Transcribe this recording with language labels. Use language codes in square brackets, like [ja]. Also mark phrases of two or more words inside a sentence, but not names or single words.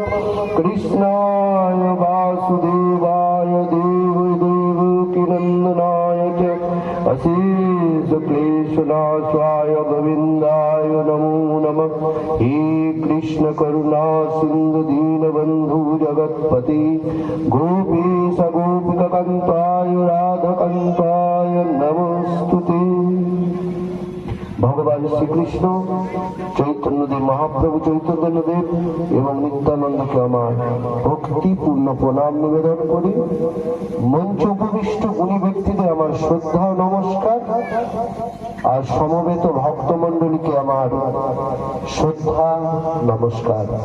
[sa] कृष्णाय वासुदेवाय देवदेवकीनन्दनाय च अशेष क्लेशनाशाय गोविन्दाय नमो नमः हे कृष्ण करुणा सिन्धु दीनबन्धु जगत्पति गोपीश गोपिकान्ताय राधाकान्ताय नमस्तुते। [bn] ভগবান শ্রীকৃষ্ণ চৈতন্যদেব মহাপ্রভু চৈতন্যদেব এবং নিত্যানন্দকে আমার ভক্তিপূর্ণ প্রণাম নিবেদন করি। মঞ্চ উপবিষ্ট গুণী ব্যক্তিদের আমার শ্রদ্ধা ও নমস্কার, আর সমবেত ভক্তমণ্ডলীকে আমার শ্রদ্ধা নমস্কার।